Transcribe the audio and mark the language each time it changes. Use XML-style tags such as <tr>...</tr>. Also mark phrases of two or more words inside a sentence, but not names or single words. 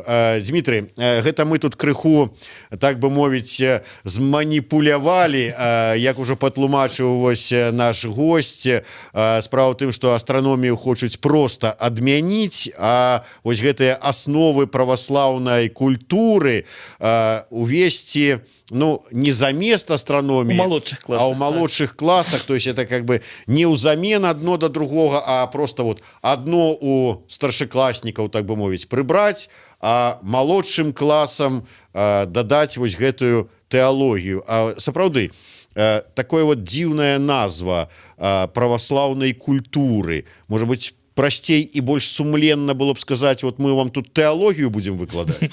<be>Дмітрий, гэта мы тут крыху, так бы мовіць, зманіпулявалі, як ужо патлумачыў вось наш госць. Справа ў тым, што астраномію хочуць проста адмяніць, а вось гэтыя асновы праваслаўнай культуры увесці, ну, не замест астрономии, а ў малодшых класах,</be> <ru>то есть это как бы</ru> <be>не ўзамен адно да другога,</be> <ru>а просто вот одно</ru> <be>у старшакласнікаў, так бы мовіць, прыбраць, а малодшым класам дадаць вось гэтую тэалогію. А сапраўды, такое вот дзіўная назва праваслаўнай культуры, можа быць, прасцей і больш сумленна было б сказаць, вот мы вам тут тэалогію будзем выкладаць.</be>